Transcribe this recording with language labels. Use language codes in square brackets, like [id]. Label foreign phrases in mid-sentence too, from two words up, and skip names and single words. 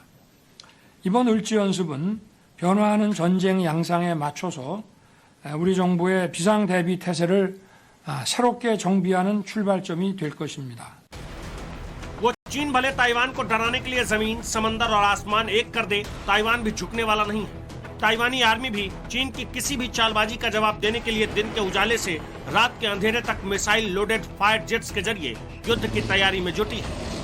[ko] 이번 을지연습은 변화하는 전쟁 양상에 맞춰서 우리 정부의 비상대비 태세를 새롭게 정비하는 출발점이 될 것입니다. [hi] वो चीन भले ताइवान को डराने के लिए जमीन, समंदर और आसमान एक कर दे, ताइवान भी झुकने वाला नहीं है। ताइवानी आर्मी भी चीन की किसी भी चालबाजी का जवाब देने के लिए दिन के उजाले से रात के अंधेरे तक [en] missile loaded fire jets [hi] के जरिए युद्ध की तैयारी में जुटी है।